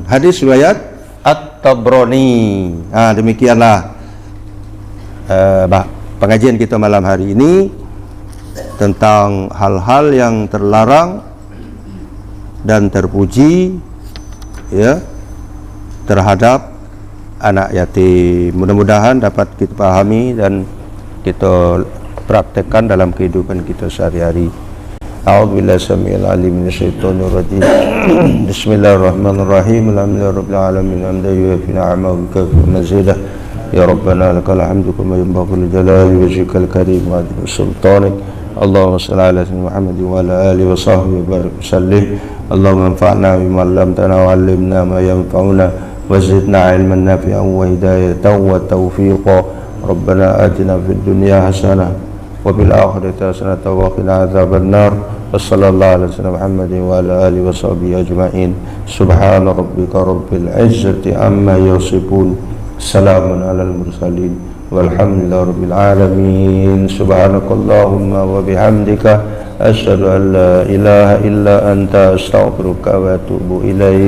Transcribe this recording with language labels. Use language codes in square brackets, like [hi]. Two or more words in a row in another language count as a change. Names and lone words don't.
[id] Hadis riwayat At-Tabrani. Demikianlah pengajian kita malam hari ini tentang hal-hal yang terlarang dan terpuji ya terhadap anak yatim. Mudah-mudahan dapat kita pahami dan kita praktekkan dalam kehidupan kita sehari-hari. [ar] أعوذ بالله السميع العليم من الشيطان الرجيم. بسم الله الرحمن الرحيم. الحمد لله رب العالمين. حمدا يوافي نعمه ويكافئ مزيده. يا ربنا لك الحمد كما ينبغي لجلال وجهك الكريم وعظيم سلطانك. اللهم صل على سيدنا محمد وعلى آله وصحبه وبارك سلم. اللهم انفعنا بما علمتنا وعلمنا ما ينفعنا وزدنا علما نافعا وهداية وتوفيقا. ربنا آتنا في الدنيا حسنة وفي الآخرة حسنة وقنا عذاب النار. وصلى الله على سيدنا محمد وعلى آله وصحبه أجمعين. سبحان ربك رب العزة عما يصفون. سلام على المرسلين. والحمد لله رب العالمين. سبحانك اللهم وبحمدك أشهد أن لا إله إلا أنت أستغفرك وأتوب إليك.